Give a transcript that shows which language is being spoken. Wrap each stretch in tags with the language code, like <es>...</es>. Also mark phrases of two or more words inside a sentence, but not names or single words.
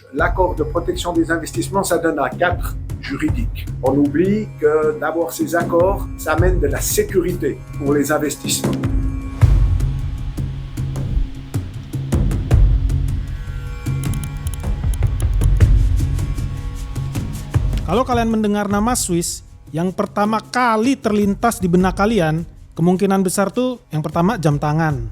<fr>l'accord de protection des investissements, ça donne un cadre juridique. On oublie que d'avoir ces accords, ça amène de la sécurité pour les investissements.</fr> <id>Kalau kalian mendengar nama Swiss, yang pertama kali terlintas di benak kalian, kemungkinan besar tuh yang pertama jam tangan.</id>